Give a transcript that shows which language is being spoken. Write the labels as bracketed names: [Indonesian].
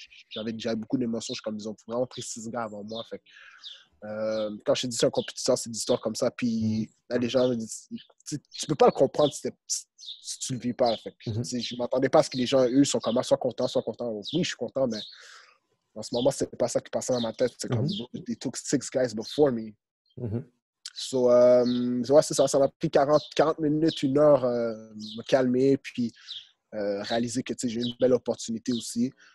[French] J'avais beaucoup d'émotions. Je suis comme, ils ont vraiment pris 6 gars avant moi. Fait que, quand je te dis c'est un compétiteur, c'est des histoires comme ça. Puis là, les gens me disent, tu peux pas le comprendre si tu le vis pas. Fait que, je m'attendais pas à ce que les gens, eux, sont comme soient contents. Oui, je suis content, mais en ce moment, c'est pas ça qui passait dans ma tête. C'est comme, [English] they took 6 guys before me. [French] So, ouais, c'est ça. Ça m'a pris 40 minutes, 1 heure, me calmer, puis réaliser que j'ai une belle opportunité aussi.